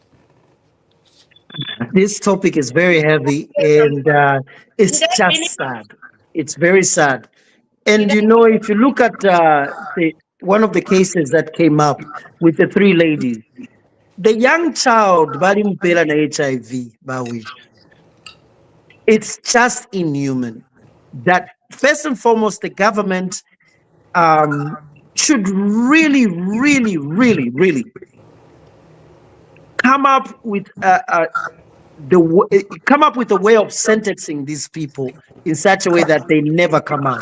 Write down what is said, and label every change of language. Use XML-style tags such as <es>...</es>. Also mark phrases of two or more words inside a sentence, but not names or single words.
<en>This topic is very heavy, and it's just sad. It's very sad. And if you look at one of the cases that came up with the three ladies, the young child,</en> <bem>bali mpela na HIV, bawi.</bem> <en>It's just inhuman. That first and foremost, the government should really, really, really, really come up with a way of sentencing these people in such a way that they never come out.</en>